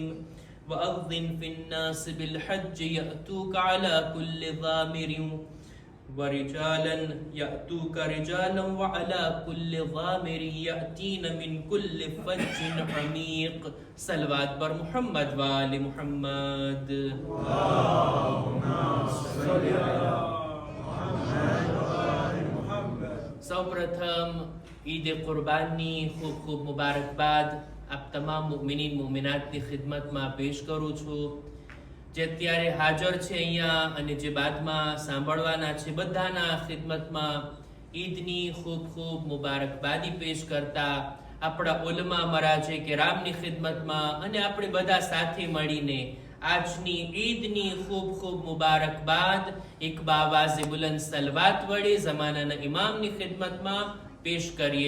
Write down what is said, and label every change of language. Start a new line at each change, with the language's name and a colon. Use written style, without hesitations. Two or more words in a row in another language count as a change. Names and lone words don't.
Arabic: وأذن في الناس بالحج يأتوك على كل ضامر ورجالا يأتوك رجالا وعلى كل ضامر يأتين من كل فج عميق.
Persian: صلوات بر محمد وآل محمد.
Arabic: اللهم صل على
Gujarati: સૌપ્રથમ ઈદ કુરબાનની ખૂબ ખૂબ મુબારકબાદ આપ તમામ મુમિનીન મુમિનાતની ખિદમતમાં પેશ કરું છું. જે અત્યારે હાજર છે અહીંયા અને જે બાદમાં સાંભળવાના છે બધાના ખિદમતમાં ઈદની ખૂબ ખૂબ મુબારકબાદી પેશ કરતા આપણા ઉલમા મરાજે કેરામની ખિદમતમાં અને આપણે બધા સાથે મળીને આજની ઈદની ખૂબ ખૂબ મુબારકબાદ એક બાવાઝે બુલંદ સલવાત વડે ઝમાનાના ઇમામની ખિદમતમાં પેશ કરીએ.